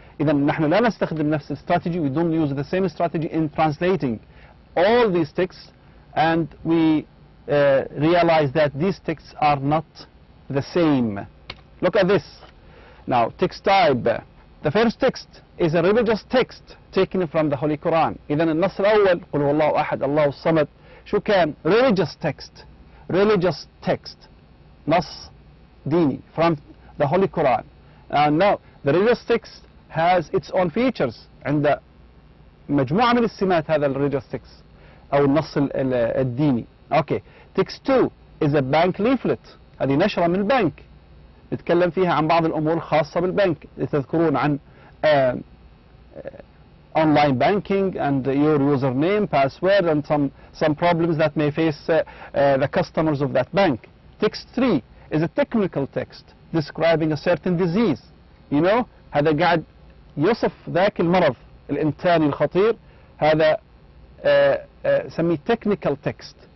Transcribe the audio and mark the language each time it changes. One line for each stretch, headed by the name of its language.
Arabic: إذا نحن لا نستخدم نفس الاستراتيجي.
English: We don't use the same strategy in translating all these texts, and we realize that these texts are not the same. Look at this. Now, text type. The first text is a religious text taken from the Holy Quran.
Arabic: إذا النص الأول قل هو الله أحد الله الصمد شو كان؟
English: religious text. religious text.
Arabic: نص ديني
English: from the Holy Quran. And now the religious text has its own features.
Arabic: عند مجموعة من السمات هذا
English: religious text
Arabic: أو النص الديني.
English: Okay. text 2 is a bank leaflet.
Arabic: هذه نشرة من البنك نتكلم فيها عن بعض الأمور الخاصة بالبنك. تذكرون عن
English: online banking and your username, password, and some problems that may face the customers of that bank. Text 3 is a technical text describing a certain disease.
Arabic: هذا قاعد يصف ذاك المرض الإنساني الخطير. هذا سميه
English: technical text.